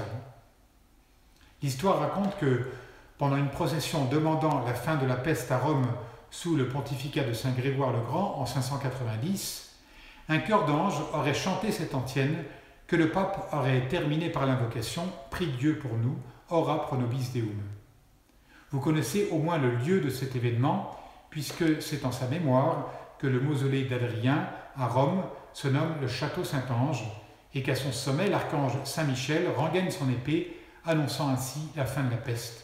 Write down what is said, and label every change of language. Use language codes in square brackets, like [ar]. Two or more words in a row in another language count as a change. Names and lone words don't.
[fr] L'histoire raconte que, pendant une procession demandant la fin de la peste à Rome sous le pontificat de Saint Grégoire le Grand en 590, un chœur d'anges aurait chanté cette antienne que le pape aurait terminée par l'invocation « Prie Dieu pour nous, [la] ora pro nobis Deum ». [fr] Vous connaissez au moins le lieu de cet événement, puisque c'est en sa mémoire que le mausolée d'Adrien, à Rome, se nomme le Château Saint-Ange, et qu'à son sommet, l'archange Saint-Michel rengaine son épée, annonçant ainsi la fin de la peste.